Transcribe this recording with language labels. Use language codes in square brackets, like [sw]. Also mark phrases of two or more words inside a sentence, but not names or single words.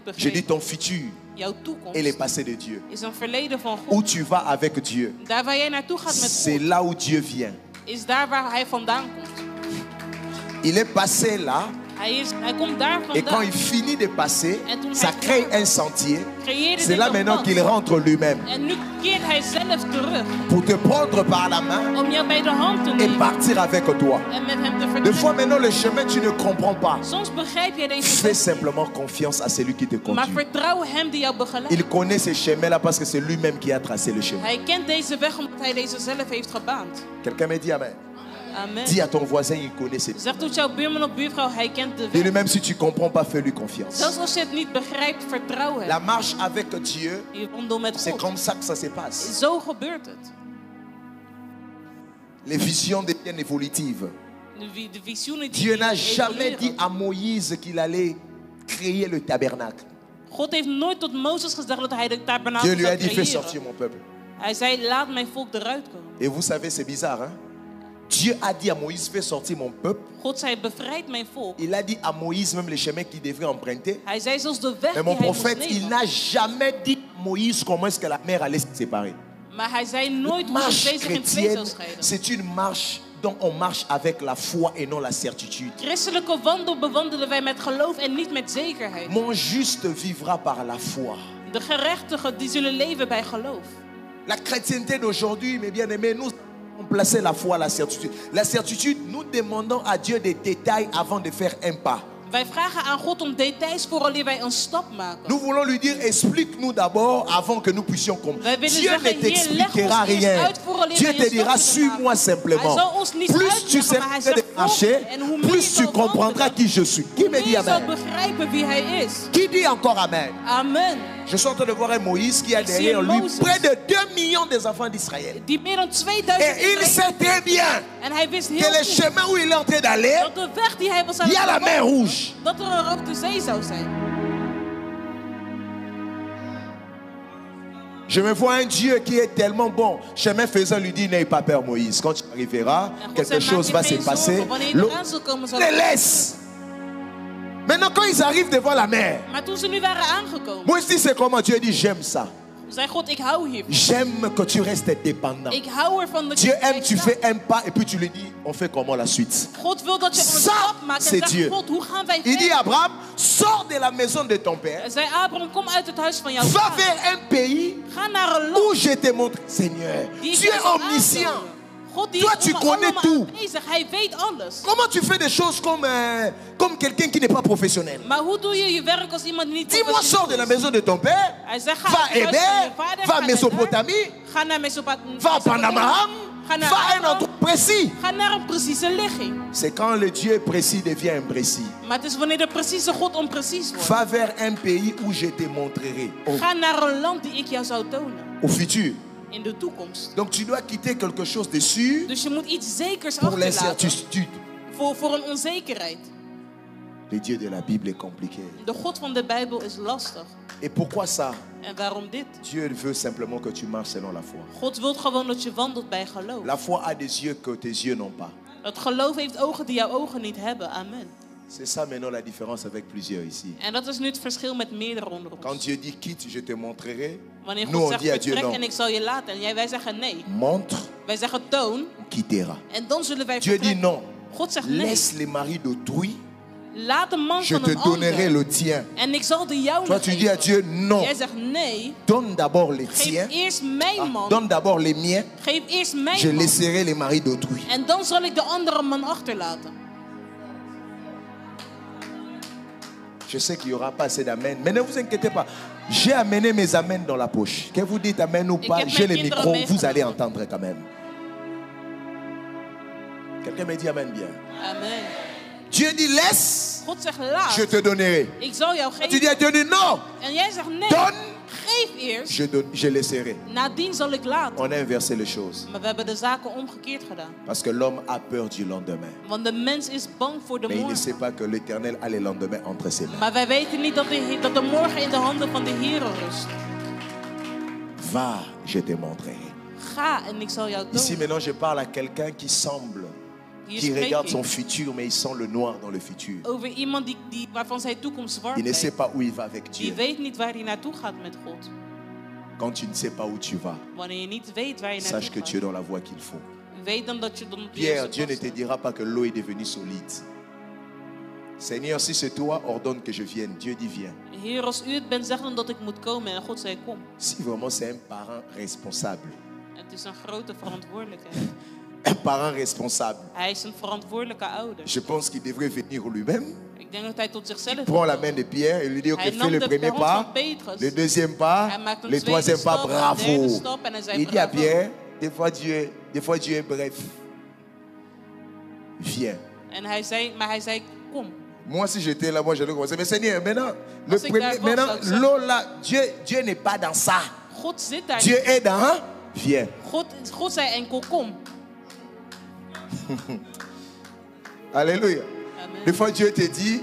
[fr] Je dis [nl] begrepen. [fr] ton futur [nl] Jouw [fr] est le [nl] toekomst [fr] passé de Dieu. [nl] is een verleden van [fr] Où [nl] God. [fr] tu vas avec Dieu, [nl] Daar waar jij naartoe gaat met [fr] c'est [nl] God, [fr] là où Dieu vient. [nl] is daar waar hij vandaan komt. [fr] Il est passé là, [nl] Hij komt daar [fr] et quand [nl] vandaan. [fr] il finit de passer, [nl] En toen [fr] ça [nl] hij [fr] crée [nl] klaar [fr] un sentier. [nl] creëerde [fr] C'est [nl] dit [fr] là [nl] een [fr] maintenant [nl] pad. [fr] qu'il rentre lui-même [nl] En nu keert hij zelf terug [fr] pour te prendre par la main [nl] om jou bij de hand te [fr] et [nl] nemen [fr] partir avec toi. [nl] en met hem te [fr] Des [nl] vertrekken. [fr] fois maintenant, le chemin, tu ne comprends pas. [nl] Soms begrijp jij deze [fr] Fais [nl] weg niet, [fr] simplement confiance à celui qui te [nl] maar [fr] conduit. [nl] vertrouw hem die jou begeleidt. [fr] Il connaît ces chemins-là parce que c'est lui-même qui a tracé le chemin. [nl] Hij kent deze weg omdat hij deze zelf heeft gebaand. [fr] Quelqu'un me dit Amen. Amen. Dis à ton voisin, il connaît ces [nl] Zeg tot jouw buurman of buurvrouw, hij kent de [fr] Dis-lui [nl] weg. [fr] même si tu ne comprends pas, fais-lui confiance. [nl] Zelfs als je het niet begrijpt, vertrouw hem. [fr] La marche avec Dieu, [nl] Je wandelt met [fr] c'est [nl] God. [fr] comme ça que ça se passe. [nl] Zo gebeurt het. [fr] Les visions deviennent évolutives. [nl] De visioenen die [fr] Dieu n'a jamais [nl] evolueren. [fr] dit à Moïse qu'il allait créer le tabernacle. [nl] God heeft nooit tot Mozes gezegd dat hij de tabernakel [fr] Dieu lui a [nl] zou [fr] dit, fais sortir [nl] creëren. [fr] mon peuple. [nl] Hij zei, laat mijn volk eruit komen. [fr] Et vous savez, c'est bizarre, hein? Dieu a dit à Moïse, fais sortir mon peuple. [nl] God zei, bevrijd mijn volk. [fr] Il a dit à Moïse même les chemins qu'il devrait emprunter. [nl] Hij zei zelfs de weg [fr] Mais [nl] die [fr] mon [nl] hij moest [fr] prophète, il [nl] nemen. [fr] n'a jamais dit à Moïse comment est-ce que la mer allait se séparer. [nl] Maar hij zei nooit hoe de [fr] Marche [nl] zee zich in twee [fr] chrétienne, [nl] zou scheiden. [fr] c'est une marche dont on marche avec la foi et non la certitude. [nl] Christelijke wandel bewandelen wij met geloof en niet met zekerheid. [fr] Mon juste vivra par la foi. [nl] De gerechtigen die zullen leven bij geloof. [fr] La chrétienté d'aujourd'hui, mes bien-aimés, nous avons placé la foi à la certitude. La certitude, nous demandons à Dieu des détails avant de faire un pas. [nl] Wij vragen aan God om details vooraleer wij een stap maken. [fr] Nous voulons lui dire, explique-nous d'abord avant que nous puissions comprendre. [nl] Wij willen [fr] Dieu ne [nl] zeggen, Heer, leg [fr] t'expliquera [nl] ons eerst [fr] rien. [nl] uit vooraleer [fr] Dieu [nl] wij [fr] te [nl] een [fr] dira, [nl] stap [fr] suis-moi [nl] maken. [fr] simplement. [nl] Hij zal ons niet [fr] Plus tu [nl] uitleggen, maar hij [fr] sais de [nl] zegt, [fr] marcher, [nl] volg en hoe meer je [fr] plus tu [nl] zal [fr] comprendras [nl] wandelen, [fr] qui je suis. Qui me dit [nl] je zal [fr] Amen? [nl] begrijpen wie hij is. [fr] Qui dit encore Amen? Amen. Je suis en train de voir un Moïse qui a [nl] Ik zie [fr] derrière [nl] een [fr] lui [nl] Mozes. [fr] près de 2 millions des enfants d'Israël. [nl] Die meer dan 2000 [fr] Et il sait [nl] Israëli's- [fr] très bien [nl] En hij wist heel [fr] que le [nl] goed [fr] chemin où il est en train d'aller, [nl] dat de weg die hij was aan [fr] il y a la [nl] het [fr] mer [nl] bewandelen, [fr] rouge. [nl] dat er een rode zee zou zijn. [fr] Je me vois un Dieu qui est tellement bon. Chemin faisant lui dit, n'aie pas peur Moïse. Quand tu arriveras, [nl] En God [fr] quelque [nl] zei, [fr] chose [nl] maak [fr] va [nl] je [fr] se [nl] geen [fr] passer. [nl] zorgen, wanneer je [fr] L'eau [nl] eraan zal komen, zal [fr] les [nl] het- [fr] laisse. Maintenant, quand ils arrivent devant la mer, [nl] Maar toen ze nu waren aangekomen, [fr] Moïse dit, c'est comment? Dieu dit, j'aime ça. [nl] zei God, ik hou hiervan. [fr] J'aime que tu restes dépendant. [nl] Ik hou ervan dat [fr] Dieu [nl] je [fr] aime, tu [nl] staat. [fr] fais un pas et puis tu lui dis, on fait comment la suite? [nl] God wil dat je een [fr] Ça, [nl] stap maakt [fr] c'est [nl] en [fr] Dieu. [nl] zegt, God, hoe gaan wij [fr] Il dit [nl] verder? [fr] à Abraham, sors de la maison de ton père, [nl] Hij zei, Abraham, kom uit het huis van jouw [fr] va [nl] vader. [fr] vers un pays [nl] Ga naar een land [fr] où je te montre. Seigneur, [nl] die ik [fr] tu [nl] jou [fr] es [nl] zal [fr] omniscient. [nl] aantonen. God die [fr] Toi, [nl] is [fr] tu connais [nl] allemaal [fr] tout. [nl] aanwezig. Hij weet alles. [fr] Comment tu fais des choses comme quelqu'un qui n'est pas professionnel? [nl] Maar hoe doe je je werk als iemand die niet [fr] Dis-moi, [nl] professioneel [fr] sors de la [nl] is? [fr] maison de ton père, [nl] Hij zegt, ga [fr] va [nl] uit het huis van je [fr] Héber, [nl] vader, [fr] va [nl] ga naar [fr] Mésopotamie, [nl] daar, ga naar Mesopotamie, [fr] va à Panamaham, [nl] ga naar [fr] va à un [nl] Aram, [fr] endroit précis. [nl] ga naar een precieze ligging. [fr] C'est quand le Dieu précis devient imprécis. [nl] Maar het is wanneer de precieze God onprecies wordt. [fr] Va vers un pays où je te montrerai. [nl] Ga naar een land die ik jou zou tonen. [fr] Au futur. [nl] In de toekomst. [fr] Donc tu dois quitter quelque chose de sûr [nl] Dus je moet iets zekers [fr] pour [nl] achterlaten. [fr] l'incertitude. [nl] Voor een onzekerheid. [fr] Le Dieu de la Bible est compliqué. [nl] De God van de Bijbel is lastig. [fr] Et pourquoi ça? [nl] En waarom dit? [fr] Dieu veut simplement que tu marches selon la foi. [nl] God wil gewoon dat je wandelt bij geloof. [fr] La foi a des yeux que tes yeux n'ont pas. [nl] Het geloof heeft ogen die jouw ogen niet hebben. [fr] Amen. C'est ça maintenant la différence avec plusieurs ici. [nl] En dat is nu het verschil met meerdere onder [fr] Quand [nl] ons. [fr] Dieu dit quitte, je te montrerai. [nl] Wanneer [fr] Nous [nl] God [fr] on [nl] zegt [fr] dit à Dieu [nl] vertrek [fr] non. [nl] en ik zal je laten. En wij zeggen nee. [fr] Montre, [nl] Wij zeggen toon. [fr] on quittera. [nl] En dan zullen wij [fr] Dieu dit [nl] vertrekken. [fr] non. [nl] God zegt nee. [fr] Laisse les maris d'autrui [nl] Laat de man [fr] Je [nl] van [fr] te [nl] een [fr] donnerai [nl] ander. [fr] le tien. [nl] En ik zal de jouwe [fr] Toi, tu dis à [nl] geven. [fr] Dieu, non. [nl] Jij zegt nee. [fr] Donne d'abord les [nl] Geef [fr] tiens. [nl] eerst mijn man. [fr] Donne d'abord les miens. [nl] Geef eerst [fr] Je [nl] mijn man. [fr] laisserai les maris d'autrui. [nl] En dan zal ik de andere man achterlaten. [fr] Je sais qu'il n'y aura pas assez d'amen. Mais ne vous inquiétez pas. J'ai amené mes amens dans la poche. Que vous dites amen ou pas, [nl] heb [fr] j'ai [nl] mijn [fr] le [nl] kinderen [fr] micro, vous allez [nl] meegenomen. [fr] entendre quand même. Quelqu'un me dit amen bien. Amen. Dieu dit laisse, [nl] God zegt laat. [fr] je te donnerai. [nl] Ik zal jou [fr] Tu dis [nl] geven. [fr] à Dieu dit non, [nl] En jij zegt nee. [fr] donne, [nl] Geef eerst. [fr] je laisserai. [nl] Nadien zal ik laten. [fr] On a inversé les choses. [nl] Maar we hebben de zaken omgekeerd gedaan. [fr] Parce que l'homme a peur du lendemain. [nl] Want de mens is bang voor de [fr] Mais il ne sait [nl] morgen. [fr] pas que l'Éternel a les lendemains entre ses mains. [nl] Maar wij weten niet dat de morgen in de handen van de Heer rust. [fr] Va, je te montrerai. [nl] Ga en ik zal jou [fr] Ici [nl] tonen. [fr] maintenant, je parle à quelqu'un qui semble, [nl] Hier [fr] qui [nl] spreek [fr] regarde [nl] ik [fr] son futur, mais il sent le noir dans le futur. [nl] over iemand waarvan zijn toekomst zwart [fr] Il ne sait [nl] heeft. [fr] pas où il va avec [nl] Die [fr] Dieu. [nl] weet niet waar hij naartoe gaat met God. [fr] Quand tu ne sais pas où tu vas, [nl] Wanneer je niet weet waar je [fr] sache [nl] naartoe [fr] que tu es [nl] gaat. [fr] dans la voie qu'il faut. [nl] Weet dan dat je dan op de [fr] Pierre, [nl] juiste [fr] Dieu ne [nl] pad [fr] te [nl] staat. [fr] dira pas que l'eau est devenue solide. Seigneur, si c'est toi, ordonne que je vienne. Dieu dit viens. [nl] Heer, als u het bent, zeg dan dat ik moet komen. En God zei kom. [fr] Si vraiment c'est un parent responsable, [nl] Het is een grote verantwoordelijkheid. [fr] un parent responsable, [nl] Hij is een verantwoordelijke ouder. [fr] je pense qu'il devrait venir lui-même. [nl] Ik denk dat hij tot zichzelf [fr] Prends la [nl] komt. [fr] main de Pierre et lui dit, ok, [nl] Hij [fr] fais [nl] nam [fr] le [nl] de [fr] premier [nl] hand [fr] pas, [nl] van Petrus. [fr] le deuxième pas, [nl] Hij maakt een [fr] le [nl] tweede [fr] troisième pas, [nl] stap, een [fr] bravo. [nl] derde stap en hij zei [fr] Il dit à [nl] bravo. [fr] Pierre, des fois Dieu est bref. Viens. [nl] En hij zei kom. [fr] Moi, si j'étais là, moi, j'allais commencer. Mais Seigneur, maintenant, [nl] Als ik daar was, [fr] maintenant [nl] zou ik zeggen- [fr] l'eau là, Dieu n'est pas dans ça. [nl] God zit daar [fr] Dieu [nl] niet. [fr] est dans, viens. [nl] God zei enkel kom. [fr] Alléluia. Amen. Des fois, Dieu te dit,